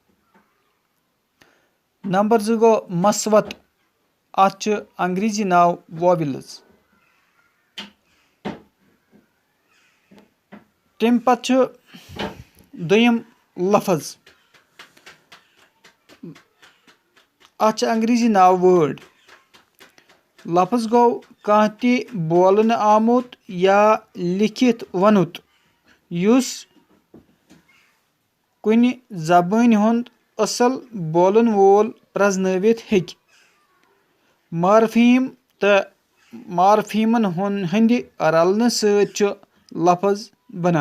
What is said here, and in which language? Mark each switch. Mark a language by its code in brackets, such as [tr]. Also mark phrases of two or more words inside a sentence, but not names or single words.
[ks] नंबर 2 गो मसवत, अत अंग्रेजी नाव वॉवेल्स। तम पत् दोयम लफज, अत अंग्रेजी नाव वर्ड। लफज गो कह ति बोलन आमुत या लिखित वनुत युस कुन जबान हुंद असल बोलन वोल प्रजनवित हेक। मार्फीम तो मार्फीमन हंद रलन सत लफज बनान।